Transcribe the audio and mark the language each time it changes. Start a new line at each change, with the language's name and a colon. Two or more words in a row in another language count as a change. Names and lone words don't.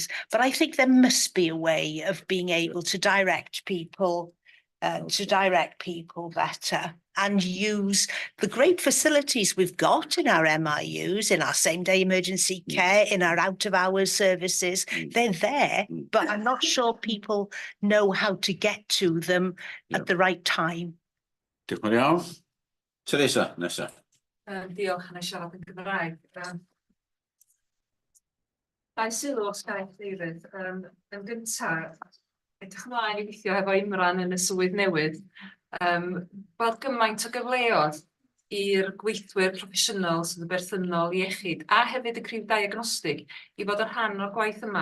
English: But I think there must be a way of being able to direct people better and use the great facilities we've got in our MIUs, in our same-day emergency care, in our out-of-hours services. They're there, but I'm not sure people know how to get to them at the right time.
Welsh: Diolch yn iawn. Teresa, nesa. Diolch, yn siarad yn Gymraeg. Dau sylw os gael David. Yn gyntaf, edrych ymlaen I weithio hefo Imran yn y swydd newydd. Gweld gymaint o gyfleoedd i'r gweithwyr proffesiynol sydd yn berthynol iechyd a hefyd y crif diagnostig I fod yn rhan o'r gwaith yma.